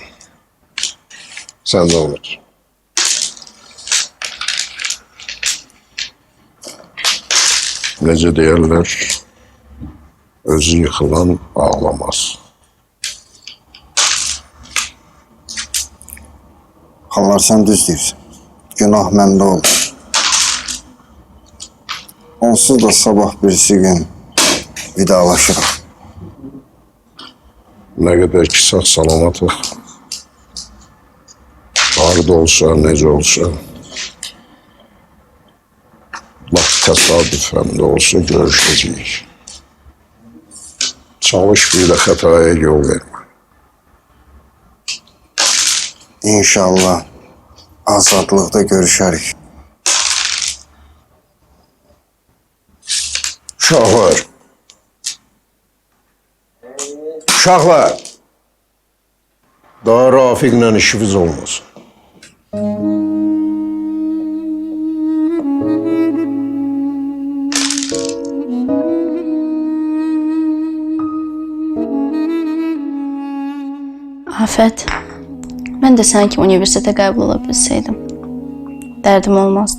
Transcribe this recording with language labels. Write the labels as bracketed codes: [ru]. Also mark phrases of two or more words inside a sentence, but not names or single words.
[tr] Sen de unut. [az] Nece deyirler, [tr] özü yıkılan ağlamaz. [az] Xalar sən düz deyirsən. Günah məndə oldu. Onsuz da sabah birisi gün vidalaşırıq. [tr] Ne kadar ki sağ salamatıq, harda olsa, nece olsa, bak tesadüfen de olsa görüşeceğiz. Çalış bir de hataya yol verme. [az] İnşallah azadlıqda görüşərik. Uşaqlar. Uşaqlar. Daha Rafiqlə işimiz olmasın. Afət, mən də sənin kimi universitetə qəbul ola bilsəydim, dərdim olmazdı.